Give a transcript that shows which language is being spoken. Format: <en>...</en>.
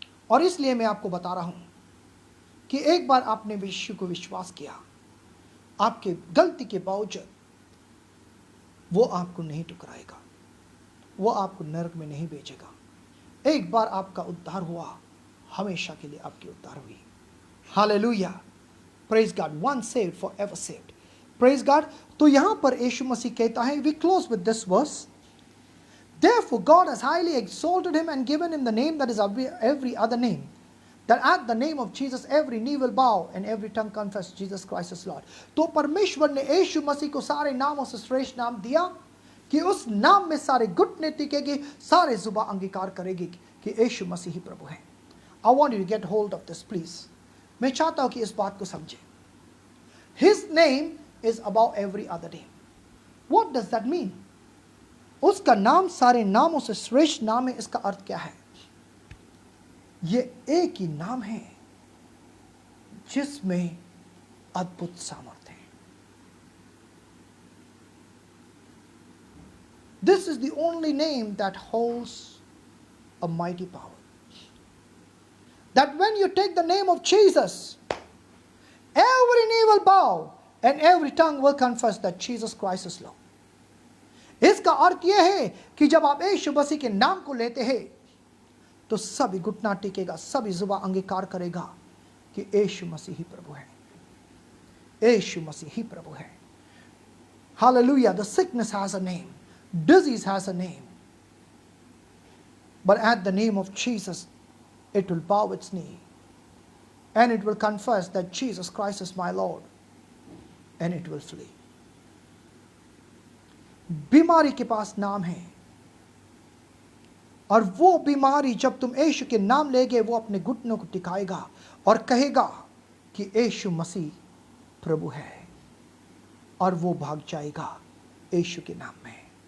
<hi>और इसलिए मैं आपको बता रहा हूं कि एक बार आपने यीशु को विश्वास किया, आपके गलती के बावजूद वो आपको नहीं ठुकराएगा, वो आपको नरक में नहीं भेजेगा। एक बार आपका उद्धार हुआ, हमेशा के लिए आपकी उद्धार हुई।</hi> <en>Hallelujah, praise God, one saved forever saved, praise God.</en> <hi>तो यहां पर यीशु मसीह कहता है,</hi> <en>We close with this verse, therefore God has highly exalted him and given him the name that is above every other name, that at the name of Jesus every knee will bow and every tongue confess Jesus Christ is Lord।</en> <hi>तो परमेश्वर ने यीशु मसीह को सारे नामों से श्रेष्ठ नाम दिया कि उस नाम में सारे घुटने टिकेंगे, सारे जुबान अंगीकार करेगी कि यीशु मसीह ही प्रभु है।</hi> <en>I want you to get hold of this please।</en> <hi>मैं चाहता हूं कि इस बात को समझें।</hi> <en>His name is above every other name। What does that mean?</en> <hi>उसका नाम सारे नामों से श्रेष्ठ नाम है। इसका अर्थ क्या है? ये एक ही नाम है जिसमें अद्भुत सामर्थ्य है।</hi> <en>This is the only name that holds a mighty power, that when you take the name of Jesus, every knee will bow and every tongue will confess that Jesus Christ is Lord।</en> <hi>इसका अर्थ यह है कि जब आप यीशु मसीह के नाम को लेते हैं तो सभी घुटना टिकेगा, सभी जुबान अंगीकार करेगा कि यीशु मसीह ही प्रभु है, यीशु मसीह ही प्रभु है।</hi> <en>Hallelujah। The sickness has a name, disease has a name, but at the name of Jesus it will bow its knee and it will confess that Jesus Christ is my Lord and it will flee।</en> <hi>बीमारी के पास नाम है और वो बीमारी जब तुम यीशु के नाम लेगे वो अपने घुटनों को टिकाएगा और कहेगा कि यीशु मसीह प्रभु है और वो भाग जाएगा यीशु के नाम में।</hi>